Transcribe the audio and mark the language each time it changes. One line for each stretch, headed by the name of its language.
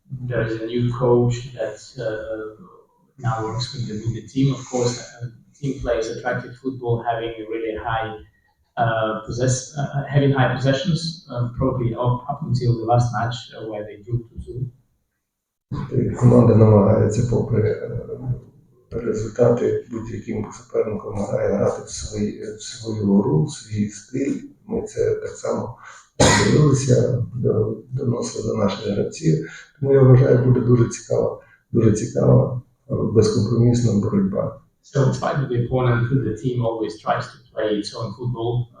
English: There is a new coach that now works with the team. Of course, the team plays attractive football, having really high possessions, probably up until the last match where they drew 2-2.
Ukrainian: Команда намагається, попри результати, будь-яким суперником грати в свою гру, в свій стиль. Ми це так само дивилися, доносили до наших гравців. Тому я вважаю, буде дуже цікава, безкомпромісна боротьба.
English: So despite the opponent, the team always tries to play its own football.